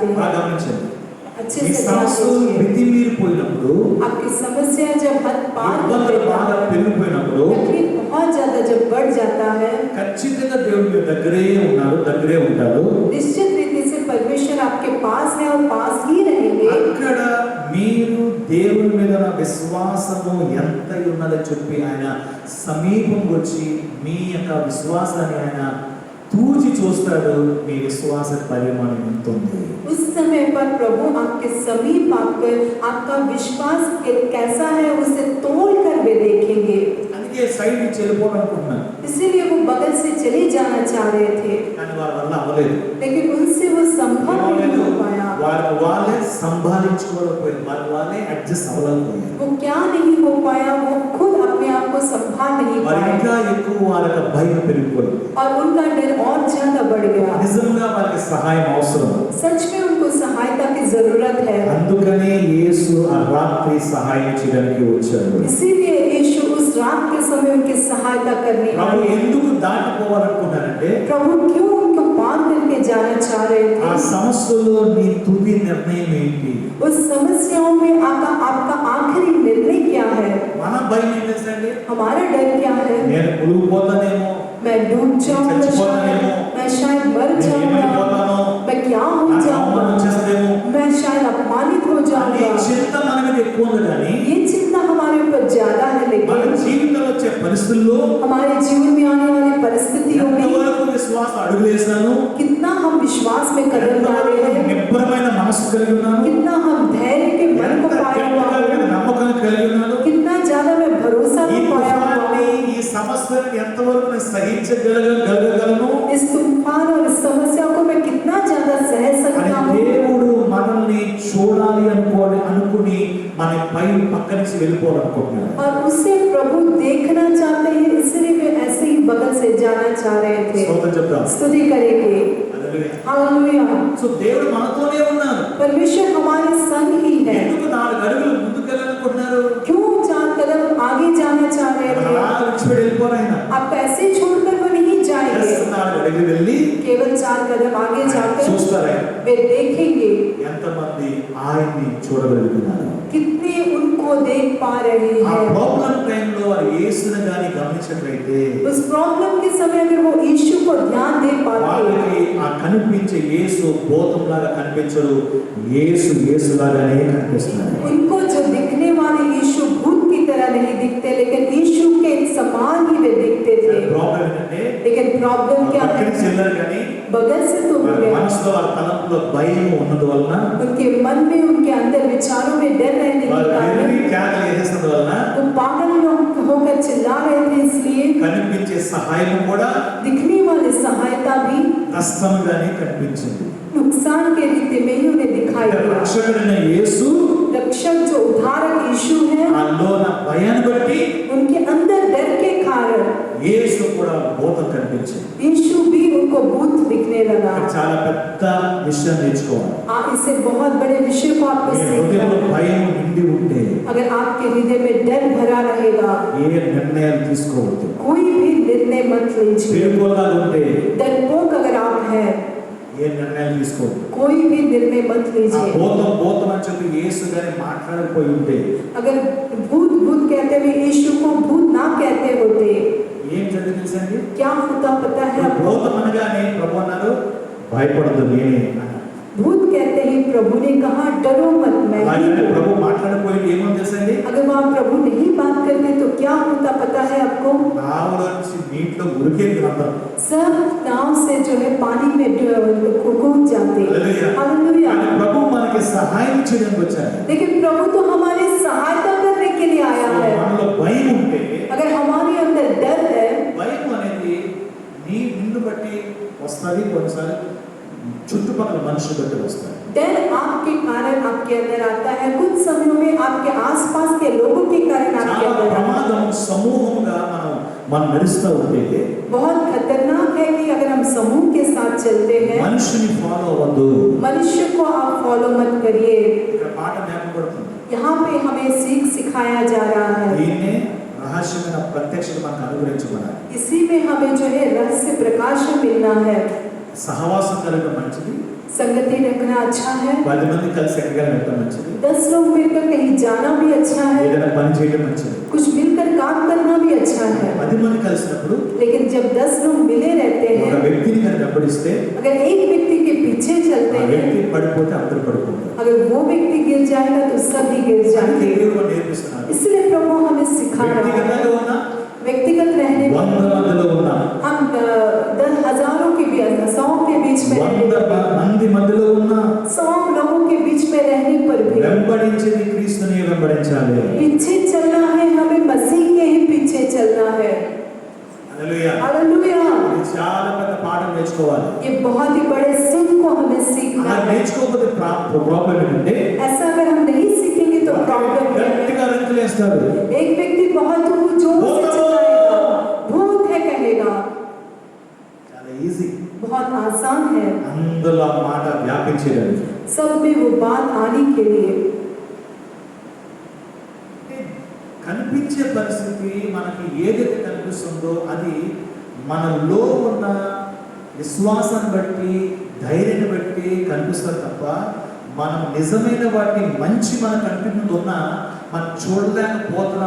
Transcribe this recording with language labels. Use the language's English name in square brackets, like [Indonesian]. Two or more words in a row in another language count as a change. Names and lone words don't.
[Telugu] బాగా [Hindi] हैं। [Telugu] గమనించండి. [Hindi] अच्छे [Telugu] ఈ [Hindi] से ध्यान [Telugu] సమస్యలు [Hindi] दीजिए। [Telugu] మితిమీరిపోయినప్పుడు, [Hindi] आपकी समस्या जब हद पार कर [Telugu] ఇబ్బందులు [Hindi] देता [Telugu] బాగా [Hindi] है, [Telugu] పెరిగిపోయినప్పుడు [Hindi] तकलीफ बहुत ज्यादा जब बढ़ जाता है, [Telugu] ఖచ్చితంగా దేవుడు మీ దగ్గరే ఉన్నాడు, దగ్గరే ఉంటాడు. [Hindi] निश्चित रीति से परमेश्वर आपके पास है और पास ही रहेंगे। [Telugu] అక్కడ మీరు దేవుని మీద ఉన్న విశ్వాసము ఎంత ఉన్నదని చెప్పి ఆయన సమీపం వచ్చి మీ యొక్క విశ్వాసాన్ని ఆయన తూచి చూస్తాడు. మీ విశ్వాస పరిమాణం ఎంత ఉంది. [Hindi] उस समय पर प्रभु आपके समीप आकर आपका विश्वास कैसा है उसे तोल कर वे देखेंगे। [Telugu] అందుకే సైడ్ నుంచి వెళ్ళిపోవాలనుకుంటున్నాను, [Hindi] इसीलिए वो बगल से चले जाना चाह रहे थे, [Telugu] కానీ వారి వల్ల అవ్వలేదు. [Hindi] लेकिन उनसे वो संभव नहीं हो पाया। [Telugu] వారి వాళ్ళే సంభాలించుకోలేకపోయారు, వారి వాళ్ళే అడ్జస్ట్ అవ్వలేకపోయారు. [Hindi] वो क्या नहीं हो पाया, वो खुद अपने आप को संभाल नहीं [Telugu] వారి [Hindi] पाया [Telugu] ఇంకా ఎక్కువ వాళ్ళ యొక్క భయం పెరిగిపోయింది. [Hindi] और उनका डर और ज्यादा बढ़ गया। [Telugu] నిజంగా వారికి సహాయం అవసరం. [Hindi] सच में उनको सहायता की जरूरत है। [Telugu] అందుకనే యేసు ఆ రాత్రి సహాయం చేయడానికి వచ్చాడు. [Hindi] इसीलिए यीशु उस रात के समय उनकी सहायता करने [Telugu] ప్రభు [Hindi] आए। [Telugu] ఎందుకు దాటిపోవాలనుకున్నారంటే [Hindi] प्रभु क्यों उनको पार करके जाना चाह रहे [Telugu] ఆ [Hindi] थे? [Telugu] సమస్యలో నీ తుది నిర్ణయం ఏంటి? [Hindi] उस समस्याओं में आपका आखिरी निर्णय क्या है? [Telugu] మన భయం ఏం తెలుసండి? [Hindi] हमारा डर क्या है? [Telugu] నేను మునిగిపోతానేమో, [Hindi] मैं डूब जाऊंगा, [Telugu] చచ్చిపోతానేమో, [Hindi] मैं शायद मर [Telugu] నేను [Hindi] जाऊंगा, [Telugu] ఏమైపోతానో, [Hindi] मैं क्या हो [Telugu] నాకు అవమానం [Hindi] जाऊंगा, [Telugu] వచ్చేస్తుందేమో [Hindi] मैं शायद अपमानित हो [Telugu] అనే [Hindi] जाऊंगा। [Telugu] చింత మన మీద ఎక్కువ ఉంది. కానీ [Hindi] ये चिंता हमारे ऊपर ज्यादा है, [Telugu] మన [Hindi] लेकिन [Telugu] జీవితంలో వచ్చే పరిస్థితుల్లో [Hindi] हमारे जीवन में आने वाली परिस्थितियों में [Telugu] ఎంతవరకు విశ్వాస అడుగులేసాను, [Hindi] कितना हम विश्वास में कदम डाले [Telugu] ఎంతవరకు [Hindi] हैं, [Telugu] నిబ్బరమైన మనసు కలిగి ఉన్నాను, [Hindi] कितना हम धैर्य के मन को [Telugu] ఎంత [Hindi] पाया हुआ [Telugu] గట్టిగా [Hindi] है, [Telugu] నమ్మకం కలిగి ఉన్నాను. [Hindi] कितना ज्यादा मैं भरोसा [Telugu] ఈ [Hindi] भी पाया हुआ [Telugu] తుఫాన్ని, [Hindi] हूँ। [Telugu] ఈ సమస్యను ఎంతవరకు నేను సహించగలగలను [Hindi] इस तूफान और इस समस्या को मैं कितना ज्यादा सह [Telugu] అని [Hindi] सकता हूँ। [Telugu] దేవుడు మనల్ని చూడాలి అనుకుని మన పక్క నుంచి వెళ్ళిపోవాలనుకుంటున్నాడు. [Hindi] और उसे प्रभु देखना चाहते हैं, इसलिए वे ऐसे ही बगल से जाना चाह रहे थे। [Telugu] స్తోత్రం చెప్దాం. [Hindi] स्तुति करेंगे। [Telugu] హల్లెలూయా. [Hindi] हालेलुया। [Telugu] సో దేవుడు మనతోనే ఉన్నారు. [Hindi] परमेश्वर हमारे संग ही है। [Telugu] ఎందుకు 4 అడుగులు ముందుకు వెళ్ళాలనుకుంటున్నారు? [Hindi] क्यों 4 कदम आगे जाना चाह रहे [Telugu] అలా [Hindi] थे? [Telugu] విడిచిపెట్టి వెళ్ళిపోరు ఆయన. [Hindi] आप ऐसे छोड़कर वो नहीं जाएंगे। [Telugu] 4 వెళ్ళి [Hindi] केवल 4 कदम आगे जाकर [Telugu] చూస్తారా [Hindi] वे देखेंगे [Telugu] ఎంతమంది ఆయన్ని చూడగలుగుతున్నారు. [Hindi] कितने उनको देख पा रहे [Telugu] ఆ [Hindi] हैं। [Telugu] ప్రాబ్లం టైంలో వారు యేసుని గాని గమనించినట్లయితే [Hindi] उस प्रॉब्लम के समय अगर वो यीशु को ध्यान दे पाते [Telugu] వాళ్ళకి ఆ కనిపించే యేసు భూతంలాగా కనిపించరు, యేసు యేసులాగానే కనిపిస్తున్నారు. [Hindi] उनको जो दिखने वाले यीशु भूत की तरह नहीं दिखते, लेकिन यीशु के समान ही वे दिखते थे। [Telugu] ప్రాబ్లం ఏంటంటే [Hindi] लेकिन प्रॉब्लम क्या है, [Telugu] పక్కన చెల్లరు కానీ [Hindi] बगल से तो [Telugu] వారి [Hindi] मिले, [Telugu] మనసులో వారి తలంపులో భయం ఉన్నందువలన [Hindi] उनके मन में उनके अंदर विचारों में डर रहने के [Telugu] వారు [Hindi] कारण [Telugu] వెర్రి కేకలు వేసేసినందువలన [Hindi] वो पागल होकर चिल्ला रहे थे। इसलिए [Telugu] కనిపించే సహాయం కూడా [Hindi] दिखने वाली सहायता भी [Telugu] కష్టంగానే కనిపించింది. [Hindi] नुकसान के रीति में ही उन्हें दिखाई दिया। [Telugu] రక్షకుడైన యేసు [Hindi] रक्षक जो उद्धारक यीशु है, [Telugu] ఆలోన భయాన్ని బట్టి [Hindi] उनके अंदर डर के कारण [Telugu] యేసు కూడా భూతం కనిపించింది. [Hindi] यीशु भी उनको भूत दिखने लगा। [Telugu] ఇక్కడ చాలా పెద్ద విషయం నేర్చుకోవాలి. [Hindi] आप इससे बहुत बड़े विषय को आपको [Telugu] మీ [Hindi] सीखना [Telugu] హృదయంలో [Hindi] है। [Telugu] భయం నిండి ఉంటే [Hindi] अगर आपके हृदय में डर भरा रहेगा, [Telugu] ఏ నిర్ణయాలు తీసుకోవద్దు. [Hindi] कोई भी निर्णय मत लीजिए। [Telugu] పేరుకోలాగా ఉంటే [Hindi] डरपोक अगर आप हैं, [Telugu] ఏ నిర్ణయాలు తీసుకోవద్దు. [Hindi] कोई भी निर्णय मत [Telugu] ఆ [Hindi] लीजिए। [Telugu] భూతం భూతం అని చెప్పి యేసు గారి మాట్లాడకపోయి ఉంటే [Hindi] अगर भूत भूत कहते हुए यीशु को भूत ना कहते होते, [Telugu] ఏం జరిగింది తెలుసండి? [Hindi] क्या होता पता है आपको? [Telugu] భూతం అనగానే ప్రభు అన్నారు భయపడదు నేనే అన్నారు. [Hindi] भूत कहते ही प्रभु ने कहा डरो मत, मैं ही [Telugu] అలాగే [Hindi] हूँ। [Telugu] ప్రభు మాట్లాడకపోయి ఏమో తెలుసండి? [Hindi] अगर वहाँ प्रभु नहीं बात करते तो क्या होता पता है आपको? [Telugu] నావలో నుంచి నీటిలో ఉరికేది అందరం. [Hindi] सब नाव से जो है पानी में कूद जाते। [Telugu] హల్లెలూయా. [Hindi] हालेलुया। [Telugu] కానీ ప్రభు మనకి సహాయం చేయడానికి వచ్చారు. [Hindi] लेकिन प्रभु तो हमारी सहायता करने के लिए आया है। [Telugu] మనలో భయం ఉంటే [Hindi] अगर हमारे अंदर डर है, [Telugu] భయం అనేది నిన్ను బట్టి వస్తుంది, కొన్నిసార్లు చుట్టుపక్కల మనుషులు బట్టి వస్తుంది. [Hindi] डर आपके कारण आपके अंदर आता है, कुछ समयों में आपके आसपास के लोगों के कारण आपके [Telugu] చాలా [Hindi] अंदर आता है। [Telugu] ప్రమాదం సమూహంగా మనం నడుస్తూ ఉంటే [Hindi] बहुत खतरनाक है कि अगर हम समूह के साथ चलते हैं, [Telugu] మనుషుని ఫాలో అవ్వద్దు. [Hindi] मनुष्य को आप फॉलो मत करिए। [Telugu] ఇక్కడ పాట జ్ఞాపకపడుతుంది. [Hindi] यहाँ पे हमें सीख सिखाया जा रहा है। [Telugu] దీన్నే రహస్యమైన ప్రత్యక్షత మనకు అనుగ్రహించబడాలి. [Hindi] इसी में हमें जो है रहस्य प्रकाश मिलना है। [Telugu] సహవాసం కలగడం మంచిది, [Hindi] संगति रखना अच्छा है, [Telugu] 10 మంది కలిసి ఎక్కడికైనా వెళ్ళడం మంచిది, [Hindi] 10 लोग मिलकर कहीं जाना भी अच्छा है, [Telugu] ఏదైనా పని చేయడం మంచిది. [Hindi] कुछ मिलकर काम करना भी अच्छा है। [Telugu] 10 మంది కలిసినప్పుడు [Hindi] लेकिन जब 10 लोग मिले रहते [Telugu] ఒక [Hindi] हैं, [Telugu] వ్యక్తిని కనుక వెంబడిస్తే [Hindi] अगर एक व्यक्ति के पीछे चलते [Telugu] ఆ [Hindi] हैं, [Telugu] వ్యక్తి పడిపోతే అందరూ పడిపోతారు. [Hindi] अगर वो व्यक्ति गिर जाएगा तो सभी गिर [Telugu] దానికి [Hindi] जाएंगे। [Telugu] దేవుడు నేర్పిస్తున్నారు. [Hindi] इसलिए प्रभु हमें सिखा रहा है। [Telugu] వ్యక్తిగతంగా ఉన్న [Hindi] व्यक्तिगत रहने में [Telugu] 100 మందిలో ఉన్న [Hindi] हम 10 हजारों के बीच 100 के बीच में [Telugu] 100 మంది మధ్యలో ఉన్న [Hindi] 100 लोगों के बीच में रहने पर भी [Telugu] వెంబడించేది క్రీస్తుని వెంబడించాలి. [Hindi] पीछे चलना है, हमें मसीह के ही पीछे चलना है। [Telugu] హల్లెలూయా. [Hindi] हालेलुया। [Telugu] ఇది చాలా పెద్ద పాఠం నేర్చుకోవాలి. [Hindi] ये बहुत ही बड़े सीख को हमें सीखना [Telugu] అలా [Hindi] है। [Telugu] నేర్చుకోకపోతే ప్రాబ్లం ఏంటంటే [Hindi] ऐसा अगर हम नहीं सीखेंगे तो प्रॉब्लम है। [Telugu] గట్టిగా రంకులేస్తాడు. [Hindi] एक व्यक्ति बहुत जोर से चिल्लाएगा, भूत है कहेगा, [Telugu] చాలా ఈజీ [Hindi] बहुत आसान है [Telugu] అందులో ఆ మాట వ్యాపించడానికి. [Hindi] सब में वो बात आने के लिए। [Telugu] కనిపించే పరిస్థితి మనకి ఏదైతే కనిపిస్తుందో అది మనలో ఉన్న విశ్వాసాన్ని బట్టి ధైర్యాన్ని బట్టి కనిపిస్తుంది తప్ప మనం నిజమైన వాటిని మంచి మనకు కనిపిస్తున్నా మనం చూడలేకపోతున్నాం.